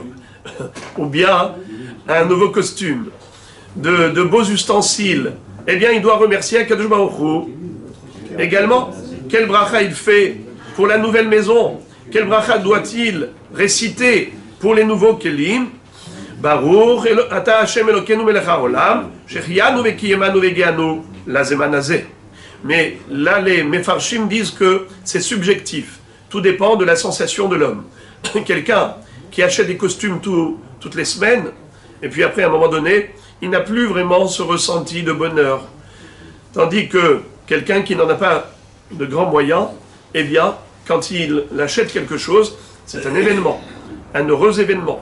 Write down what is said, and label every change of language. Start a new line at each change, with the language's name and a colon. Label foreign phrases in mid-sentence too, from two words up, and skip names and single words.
French: Ou bien un nouveau costume, de beaux ustensiles. Eh bien, il doit remercier Akadosh Baruch Hu. Également, quel bracha il fait pour la nouvelle maison? Quel bracha doit-il réciter pour les nouveaux kelim?
Hebrew: ברוך אתה השם אלהינו מלך העולם, שהחיינו וקיימנו והגיענו לזמן הזה.
French: Mais là, les Mefarshim disent que c'est subjectif. Tout dépend de la sensation de l'homme. Quelqu'un qui achète des costumes toutes les semaines, et puis après, à un moment donné, il n'a plus vraiment ce ressenti de bonheur. Tandis que quelqu'un qui n'en a pas de grands moyens, eh bien, quand il achète quelque chose, c'est un événement, un heureux événement.